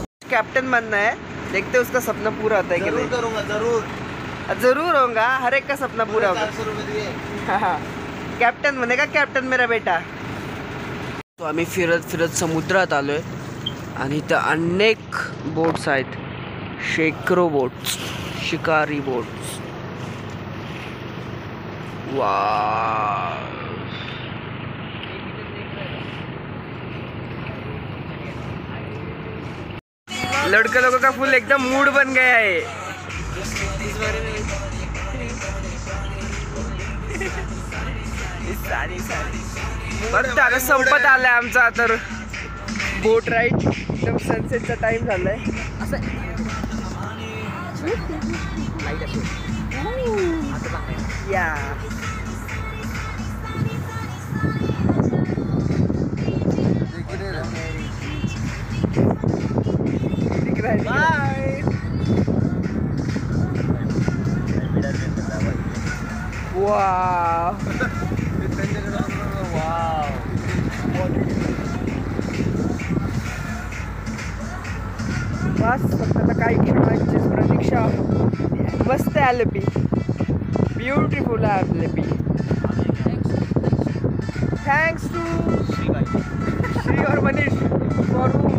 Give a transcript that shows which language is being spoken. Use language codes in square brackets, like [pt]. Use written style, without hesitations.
[hi] Captain बनना है, देखते उसका सपना पूरा होता है कि नहीं. करूँगा जरूर. जरूर होगा, हर एक का सपना पूरा होगा. 400 रुपये दिए. हाँ, कॅप्टन बनेगा कॅप्टन मेरा बेटा. [mr] तो आम्ही फिरत फिरत समुद्रात आलोय आणि इथं अनेक बोट्स आहेत, शेकडो बोट्स, शिकारी बोट्स. [hi] वाह, लड़के लोगों का फुल एकदम मूड बन गया है. [mr] बरं आता संपत आलाय आमचा तर बोट राईड. एकदम सनसेटचा टाइम झालाय. असं या बाय. वाव बस फक्त आता काही क्षणांची प्रतीक्षा. मस्त Alleppey, beautiful Alleppey. [en] Thanks to Shri और Manish for.